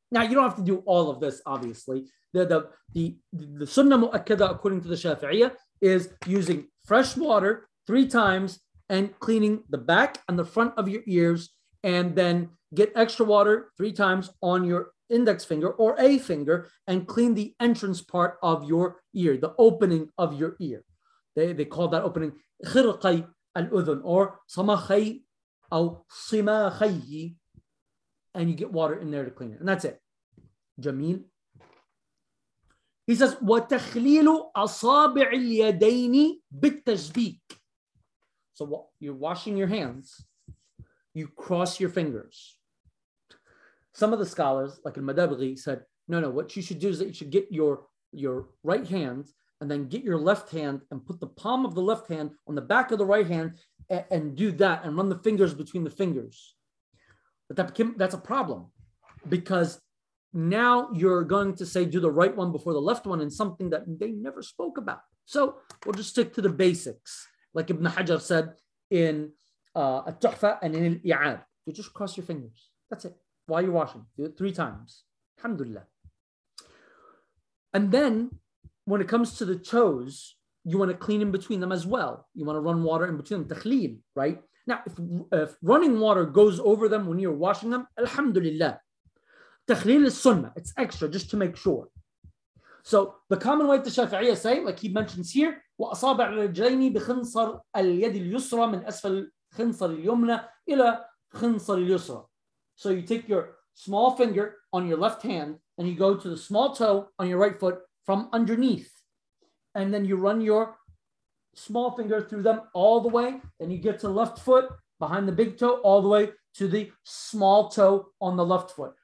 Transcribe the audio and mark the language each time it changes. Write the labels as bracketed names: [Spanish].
[English] Now, you don't have to do all of this, obviously. The sunnah mu'akkada, according to the Shafi'iyya, is using fresh water three times and cleaning the back and the front of your ears, and then get extra water three times on your index finger or a finger and clean the entrance part of your ear, the opening of your ear. They call that opening khirqay al-udhun or samakhay aw simakhayhi, and you get water in there to clean it. And that's it. Jameel. He says, [Arabic] وَتَخْلِيلُ أَصَابِعِ الْيَدَيْنِ بِالتَّشْبِيكِ. [English] So you're washing your hands. You cross your fingers. Some of the scholars, like Al-Madabri, said, no, what you should do is that you should get your right hand and then get your left hand and put the palm of the left hand on the back of the right hand and do that and run the fingers between the fingers. But that's a problem because now you're going to say, do the right one before the left one in something that they never spoke about. So we'll just stick to the basics. Like Ibn Hajar said in At-Tuhfa and in Al-I'ad, you just cross your fingers. That's it. While you're washing, do it three times. Alhamdulillah. And then when it comes to the toes, you want to clean in between them as well. You want to run water in between them. Takhleel, right? Now, if running water goes over them when you're washing them, alhamdulillah. Takhleel is sunnah. It's extra just to make sure. So the common way the Shafi'iyya say, like he mentions here, [Arabic] وَأَصَابَعْ رَجْلَيْنِ بِخِنْصَرْ الْيَدِ الْيُسْرَ مِنْ أَسْفَلْ خِنْصَرِ الْيُمْنَ إِلَى خِنْصَرِ الْيُسْرَ. [English] So you take your small finger on your left hand and you go to the small toe on your right foot from underneath. And then you run your small finger through them all the way. Then you get to the left foot behind the big toe all the way to the small toe on the left foot.